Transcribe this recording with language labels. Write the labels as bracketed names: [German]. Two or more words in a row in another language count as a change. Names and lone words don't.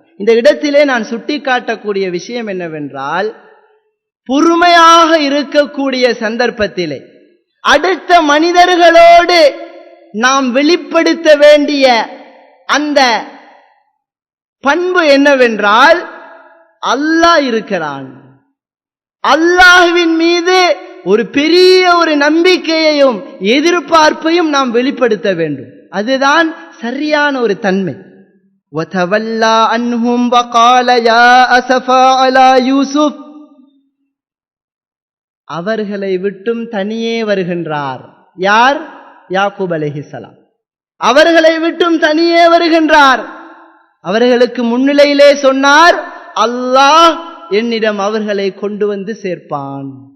[Tamil] இந்த இடத்திலே நான் சுட்டிக்காட்டக்கூடிய விஷயம் என்னவென்றால், பொறுமையாக இருக்கக்கூடிய சந்தர்ப்பத்திலே அடுத்த மனிதர்களோடு நாம் வெளிப்படுத்த வேண்டிய அந்த பண்பு என்னவென்றால், அல்லாஹ் இருக்கிறான். அல்லாஹ்வின் மீது ஒரு பெரிய ஒரு நம்பிக்கையையும் எதிர்பார்ப்பையும் நாம் வெளிப்படுத்த வேண்டும். அதுதான் சரியான ஒரு தன்மை. [Arabic] وَتَوَلَّى عَنْهُمْ وَقَالَ يَا أَسَفَا عَلَى يُوسُفَ. [Tamil] அவர்களை விட்டும் தனியே வருகின்றார். யார்? யாக்கூப் அலைஹிஸ்ஸலாம். அவர்களை விட்டும் தனியே வருகின்றார். அவர்களுக்கு முன்னிலையிலே சொன்னார், அல்லாஹ் என்னிடம் அவர்களை கொண்டு வந்து சேர்ப்பான்.